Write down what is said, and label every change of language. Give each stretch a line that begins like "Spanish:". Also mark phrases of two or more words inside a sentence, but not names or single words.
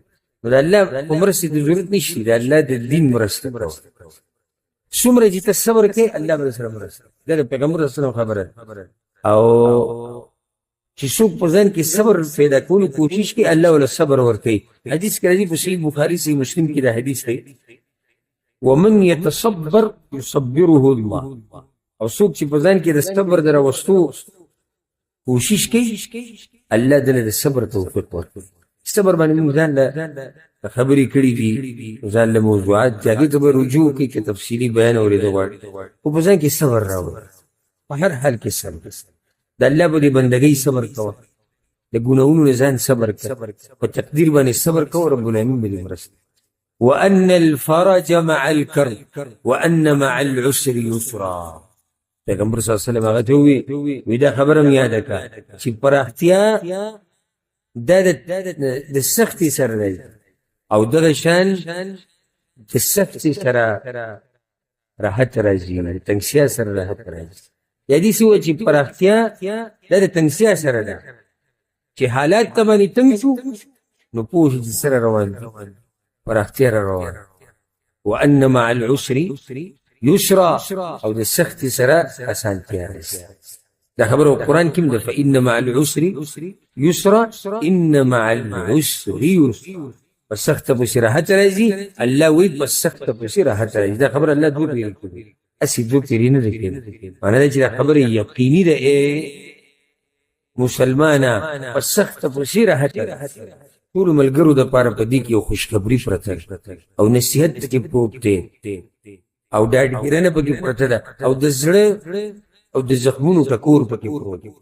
Pashto: نو د الله په مرستې ته ضرورت نشته، د الله د دین مرسته کوه. څومره چې ته صبر کوې الله به سره مرسته کوي. دا د پیغمبر
Arabic: صلی الله علیه وسلم
Pashto: خبره ده. او چې څوک په ځان کې صبر پیدا کولو کوشش کوي الله ول صبر ورکوي. حدیث کې راځي په صحیح بخاري صحیح مسلم کې دا حدیث دی،
Arabic: ومن يتصبر يصبره الله.
Pashto: او څوک چې په ځان کې د صبر د راوستو کوشش کوي الله دله د صبر توفیق ورکوي. صبر باندې موږ ځان له خبرې کړي دي، ځان له موضوعات چې هغې ته به رجوع کوي که تفصیلي بیان اورېدو غواړي، خو په ځان کې صبر راوړي. په هر حال کې صبر، د الله په دې بندګۍ صبر کوه، د ګناهونو نه ځان صبر کوه، په تقدیر باندې صبر کوه،
Arabic: رب العالمین
Pashto: به دې مرسته.
Arabic: وان الفرج مع الكرب وان مع العسر يسرا.
Pashto: پیغمبر
Arabic: صلی الله علیه وسلم
Pashto: هغه ته وی دا خبره مې یاده کړه چې پراختیا دا د سختي سره دی، او دغه شان د سختي سره راحت راځي، د تنګسیا سره راحت راځي. یا دې څه وایي چې پراختیا دا د تنګسیا سره ده، چې حالات ته باندې تنګ شو نو پوه شو چې سره روان دي، پراختیا را روان.
Arabic: وان مع العسر یسرا،
Pashto: او د سختي سره اسانتیا راځي. دا خبره قرآن کې ده،
Arabic: فإن مع العسر يسرا إن مع العسر يسرا.
Pashto: بس سخت پسې راحت راځي، الله وایي بس سخت پسې راحت راځي. دا خبره الله دوه پیل کړي، اسی دوه پیری نه لیکي. معنی دا چې دا خبره یقیني ده مسلمانه، بس سخت پسې راحت راځي. ټول ملګرو د پاره په دې کې یو خوشخبری پرته او نصیحت کې پروت دی، او دا ډیرنه پکې پرته ده، او د زړه او د زخمونو ټکور پکې پروت دی.